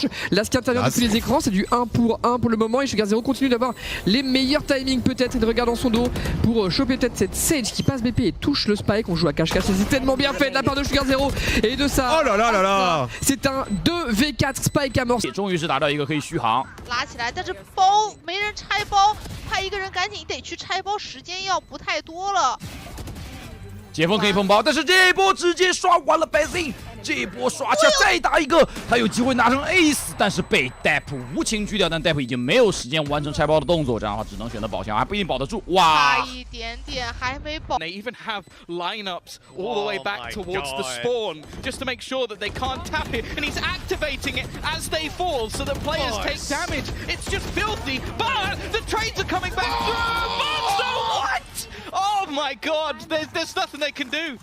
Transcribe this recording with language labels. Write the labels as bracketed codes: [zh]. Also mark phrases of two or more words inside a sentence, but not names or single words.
[fr] Là, ce qui intervient depuis les écrans, c'est du 1 pour 1 pour le moment. Et Sugar0 continue d'avoir les meilleurs timings, peut-être. Il regarde dans son dos pour choper peut-être cette Sage qui passe BP et touche le spike. On joue à cache-cache, c'est tellement bien fait de la part de Sugar0. Et de ça, oh là là là là, c'est un 2v4 spike amorcé. [zh] 终于是达到一个可以续航。拉起来，但是包没人拆包，他一个人赶紧得去拆包，时间要不太多了。解封可以碰包，但是这一波直接刷完了白 Z， 这一波刷下再打一个，他有机会拿成 ace， 但是被 Dep 无情狙掉，但 Dep 已经没有时间完成拆包的动作，这样的话只能选择保箱，还不一定保得住。哇！差一点点还没保。 [en] They even have lineups all the way back towards the spawn just to make sure that they can't tap it, and he's activating it as they fall so that players take damage. It's just filthy, but the trades are coming back through. Monster, what? Oh my god, there's nothing they can do.